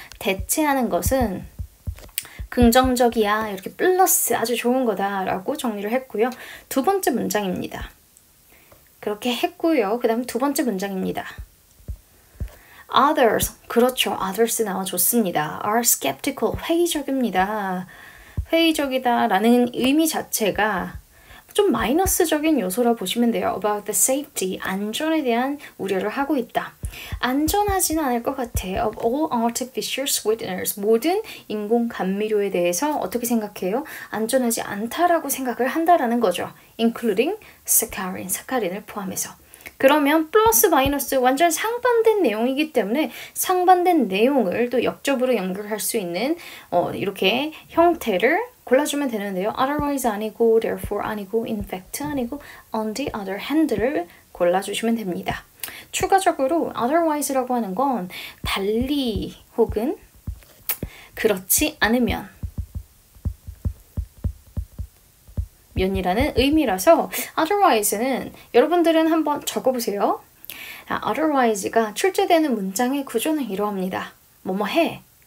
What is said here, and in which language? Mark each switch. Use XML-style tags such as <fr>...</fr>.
<ko>대체하는 것은 긍정적이야. 이렇게 플러스 아주 좋은 거다라고 정리를 했고요. 두 번째 문장입니다. 그렇게 했고요. 그 다음에 두 번째 문장입니다. Others, 그렇죠. Others 나와줬습니다.</ko> <en>Are skeptical,</en> <ko>회의적입니다. 회의적이다 라는 의미 자체가 좀 마이너스적인 요소라 보시면 돼요.</ko> <en>About the safety,</en> <ko>안전에 대한 우려를 하고 있다. 안전하지는 않을 것 같아.</ko> <en>Of all artificial sweeteners,</en> <ko>모든 인공 감미료에 대해서 어떻게 생각해요? 안전하지 않다라고 생각을 한다라는 거죠.</ko> <en>Including saccharin,</en> <ko>사카린을 포함해서. 그러면 플러스 마이너스 완전 상반된 내용이기 때문에 상반된 내용을 또 역접으로 연결할 수 있는 이렇게 형태를 골라주면 되는데요. otherwise 아니고, therefore 아니고, in fact 아니고, on the other hand를 골라주시면 됩니다. 추가적으로 otherwise라고 하는 건 달리 혹은 그렇지 않으면 면이라는 의미라서 otherwise는 여러분들은 한번 적어보세요. otherwise가 출제되는 문장의 구조는 이러합니다. 뭐뭐 해.</ko>